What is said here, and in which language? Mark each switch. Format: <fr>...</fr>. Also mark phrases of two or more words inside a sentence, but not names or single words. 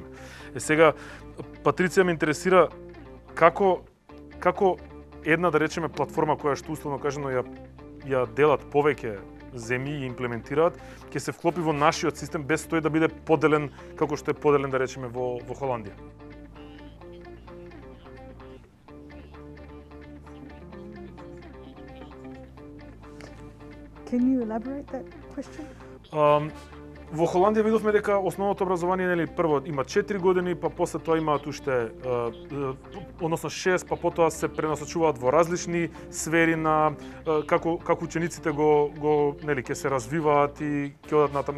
<mk>Сега, Патриција ме интересира како една, да речеме, платформа која што условно кажано ја делат повеќе земји и имплементираат, ќе се вклопи во нашиот систем без тој да биде поделен како што е поделен, да речеме, во Холандија.</mk> <en>Can you elaborate that question?</en> <mk>Во Холандија видовме дека основното образование, нели, прво има 4 години, па после тоа имаат уште односно 6, па потоа се пренасочуваат во различни сфери на како учениците го нели ќе се развиваат и ќе одат натаму.</mk>